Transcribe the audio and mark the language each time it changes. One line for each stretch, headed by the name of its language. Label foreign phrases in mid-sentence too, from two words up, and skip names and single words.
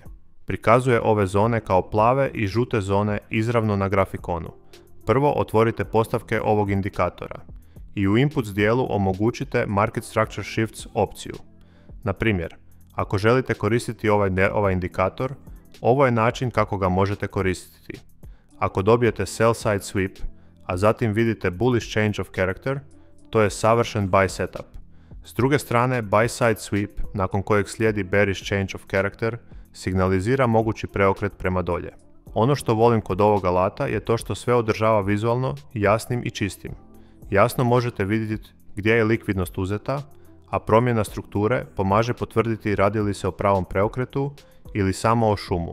Croatian: Prikazuje ove zone kao plave i žute zone izravno na grafikonu. Prvo otvorite postavke ovog indikatora i u inputs dijelu omogućite
English: Market Structure Shifts
Croatian: opciju. Na primjer, ako želite koristiti ovaj indikator, ovo je način kako ga možete koristiti. Ako dobijete
English: sell side sweep,
Croatian: a zatim vidite
English: bullish change of character,
Croatian: to je savršen
English: buy setup.
Croatian: S druge strane,
English: buy side sweep,
Croatian: nakon kojeg slijedi
English: bearish change of character,
Croatian: signalizira mogući preokret prema dolje. Ono što volim kod ovog alata je to što sve održava vizualno, jasnim i čistim. Jasno možete vidjeti gdje je likvidnost uzeta, a promjena strukture pomaže potvrditi radi li se o pravom preokretu ili samo o šumu.